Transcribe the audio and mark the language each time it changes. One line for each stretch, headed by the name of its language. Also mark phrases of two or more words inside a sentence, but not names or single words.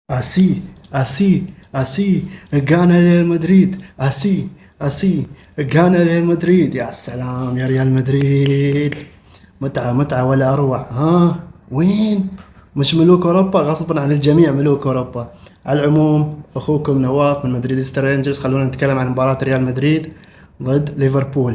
Spanish: Así, así, así gana ريال مدريد. así así gana ريال مدريد.
Arabic: يا سلام يا ريال مدريد، متعة متعة ولا أروع. ها وين؟ مش ملوك أوروبا؟ غصبا عن الجميع ملوك أوروبا. على العموم أخوكم نواف من مدريد رينجرز، خلونا نتكلم عن مباراة ريال مدريد ضد ليفربول.